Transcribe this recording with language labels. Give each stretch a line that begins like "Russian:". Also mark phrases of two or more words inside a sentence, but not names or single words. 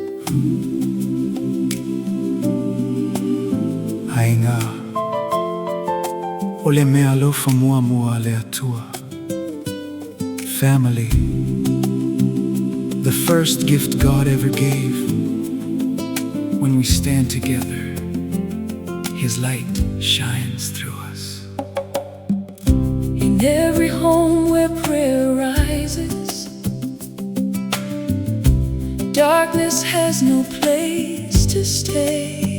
Samoan: Aiga, o le mea alofa mua mua le atua.
English: Family, the first gift God ever gave. When we stand together, His light shines through us. In every home where prayer rises, darkness has no place to stay.